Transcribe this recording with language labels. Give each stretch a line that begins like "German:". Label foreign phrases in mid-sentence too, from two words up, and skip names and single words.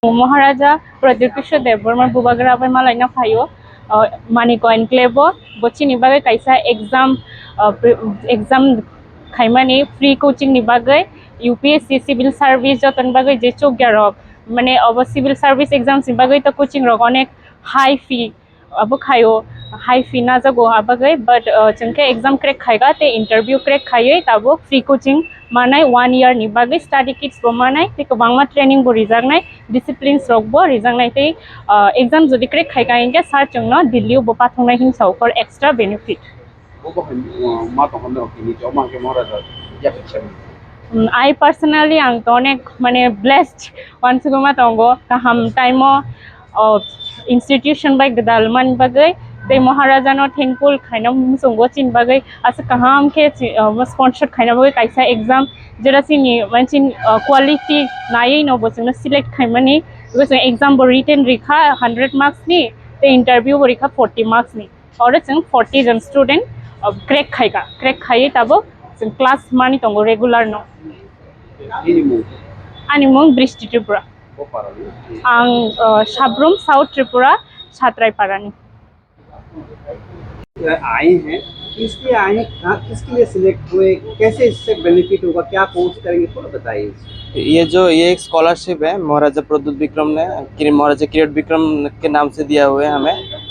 Kok Borok: महाराजा प्रदीप कृष्ण देवबर्मा बुबाग्राबाय मालायना फायो मानिको एनक्लेव बचिनी बागै कायसा एग्जाम खायमानि
English: free coaching
Kok Borok: नि बागै
English: UPSC civil service
Kok Borok: जतन बागै जे चौग्यारक माने अब
English: civil service exams
Kok Borok: नि बागै तो कोचिंग रक अनेक
English: high fee
Kok Borok: अब खायो
English: high fee
Kok Borok: ना जागो आबागै बट जोंखे
English: exam crack
Kok Borok: खायगा ते
English: interview crack
Kok Borok: खायै ताबो
English: free coaching
Kok Borok: मानाय
English: 1 year
Kok Borok: नि बागै
English: study kits
Kok Borok: बो मानाय ते गोबांमा ट्रेनिंग बो रिजांनाय डिसिप्लिन्स रक बो रिजांनाय ते एग्जाम जुदि क्रैक खायगा इंगे सार जोंनो दिल्ली बो पाथंनाय हिंसाव
English: for extra benefit I personally
Kok Borok: ang tonek mane blessed once guma tongo kaham
English: time institution
Kok Borok: by gedalman bagai te maharaja no thankful khaina musongo chin bagai asa kaham ke sponsor khaina bagai kaisa exam jera sini manchin quality nai no bosung select khaimani
English: because exam
Kok Borok: bo written rikha 100 marks ni te interview bo rikha 40 marks ni aur chung 40 jan student crack khaiye tabo class mani tongo regular no ani mung Brishti Tripura ang Shabrum South Tripura छात्राई पारानी
Hindi: आए हैं किसके आए हैं किसके लिए सिलेक्ट हुए कैसे इससे बेनिफिट होगा क्या कोर्स करेंगे थोड़ा बताइए। ये एक स्कॉलरशिप है महाराजा प्रद्युत विक्रम ने महाराजा किरीट विक्रम के नाम से दिया हुआ है हमें।